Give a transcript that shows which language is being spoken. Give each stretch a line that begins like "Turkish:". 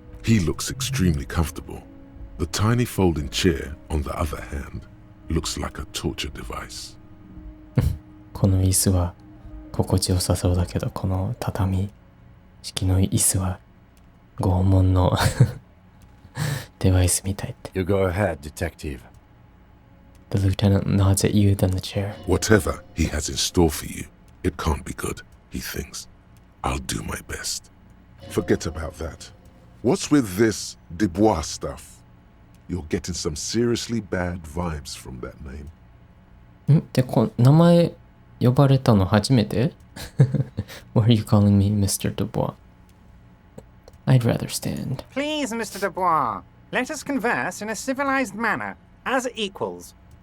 English: He looks extremely comfortable. The tiny folding chair, on the other hand, looks like a torture device.
Japanese: この椅子は心地よさそうだけど、この畳式の椅子は拷問のデバイスみたいって。
English: You go ahead, detective. The lieutenant nods at you, then the chair. Whatever he has in store for you, it can't be good, he thinks. I'll do my best. Forget about that. What's with this Dubois stuff? You're getting some seriously bad vibes from that name.
Japanese: で、名前呼ばれたの初めて？
English: Why are you calling me Mr. Dubois? I'd rather stand. Please, Mr. Dubois, let us converse in a civilized manner, as equals.